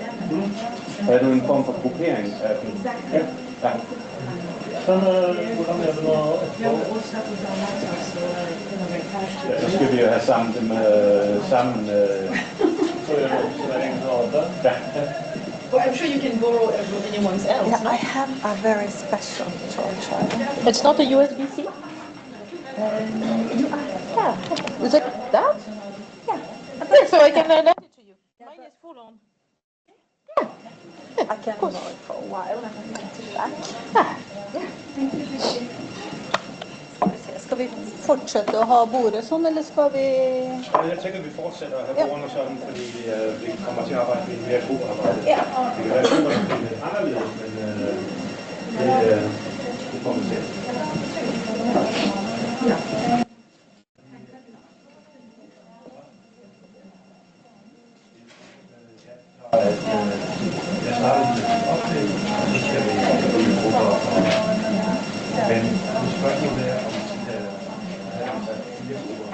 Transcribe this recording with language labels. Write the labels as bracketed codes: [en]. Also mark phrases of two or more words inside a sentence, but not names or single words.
[da] Havde du en form for gruppering af den? Ja. Ja. [no] Hvordan er det nå etterpå? [da] Så skal vi jo have sammen dem sammen. Ja. [en] Well, I'm sure you can borrow anyone's else. Yeah, I have a very special charger. It's not a USB-C? Yeah. Is it that? Yeah. Yes, so I can lend it to you. Mine is full on. I can borrow it for a while and I can get it back. [sv] Ska vi fortsätta att ha bordet sån eller ska vi... [da] Jeg tænker, vi fortsætter at have bordene sådan, fordi vi kommer til at arbejde med mere gruppearbejde. Ja. Det kan være lidt anderledes, men det får vi se. Jeg startede med en oplæg, og så skal vi i grupper og men spørgsmålet er, om vi skal have ansat 4 grupper.